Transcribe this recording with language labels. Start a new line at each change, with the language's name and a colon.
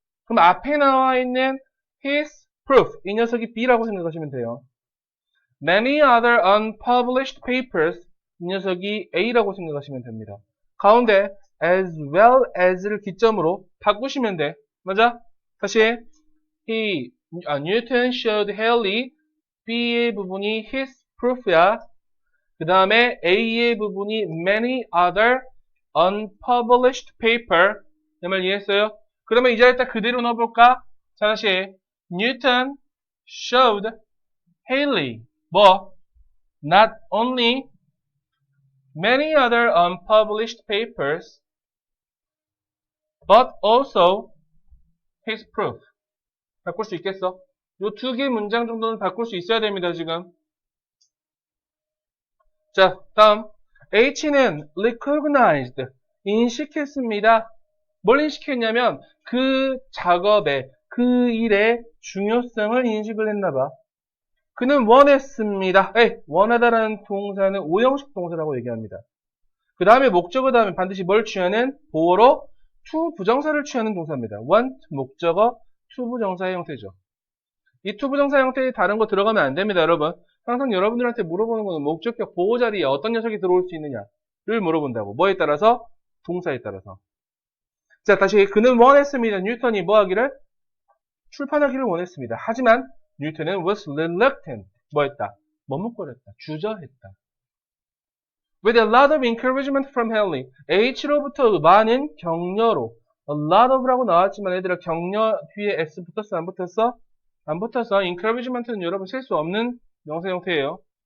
Korean: 그럼 앞에 나와 있는 his proof, 이 녀석이 B라고 생각하시면 돼요.
English: many other unpublished papers,
Korean: 이 녀석이 A라고 생각하시면 됩니다. 가운데 as well as를 기점으로 바꾸시면 돼. 맞아?
English: 다시 Newton showed Haley,
Korean: B의 부분이
English: his proof야.
Korean: 그 다음에 A의 부분이
English: many other unpublished paper.
Korean: 내 말 이해했어요? 그러면 이 자리에 딱 그대로 넣어볼까? 자, 다시
English: Newton showed Haley
Korean: 뭐?
English: Not only many other unpublished papers but also his proof.
Korean: 바꿀 수 있겠어? 요 두 개 문장 정도는 바꿀 수 있어야 됩니다, 지금. 자, 다음. H는 recognized, 인식했습니다. 뭘 인식했냐면, 그 작업의, 그 일의 중요성을 인식을 했나봐. 그는 원했습니다. 원하다라는 동사는 오형식 동사라고 얘기합니다. 그 다음에 목적어 다음에 반드시 뭘 취하는? 보어로 to 부정사를 취하는 동사입니다. want, 목적어, to 부정사의 형태죠. 이 to 부정사 형태에 다른 거 들어가면 안 됩니다, 여러분. 항상 여러분들한테 물어보는 거는 목적격 보호 자리에 어떤 녀석이 들어올 수 있느냐를 물어본다고. 뭐에 따라서? 동사에 따라서. 자, 다시 그는 원했습니다. 뉴턴이 뭐 하기를? 출판하기를 원했습니다. 하지만 뉴턴은
English: was reluctant.
Korean: 뭐 했다? 머뭇거렸다. 주저했다.
English: With a lot of encouragement from Haley.
Korean: H로부터 많은 격려로. A lot of라고 나왔지만 얘들아 격려 뒤에 S 붙었어? 안 붙었어? 안 붙어서 encouragement는 여러분 쓸 수 없는 명사 형태예요.